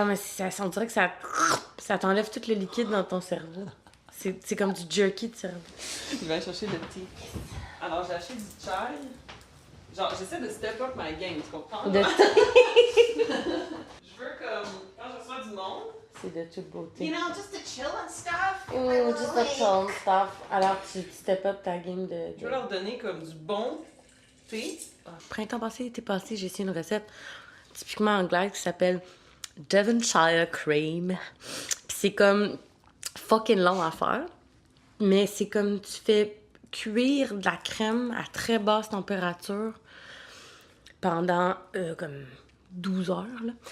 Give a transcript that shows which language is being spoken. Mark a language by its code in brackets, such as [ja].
[fr] Ah, mais on dirait que ça t'enlève tout le liquide dans ton cerveau. C'est comme du jerky de cerveau. Je vais aller chercher le thé. Alors, j'ai acheté du chai. Genre, j'essaie de [en] step up my game, [fr] tu comprends? Je veux comme, quand je reçois du monde... C'est de toute beauté. [en] You know, just to chill and stuff. Oh, just to chill and stuff. [fr] Alors, tu [en] step up [fr] ta game de... Je veux leur donner comme du bon thé. Printemps passé, été passé, j'ai essayé une recette typiquement anglaise qui s'appelle Devonshire Cream. Puis c'est comme fucking long à faire, mais c'est comme tu fais cuire de la crème à très basse température pendant comme 12 heures. Là.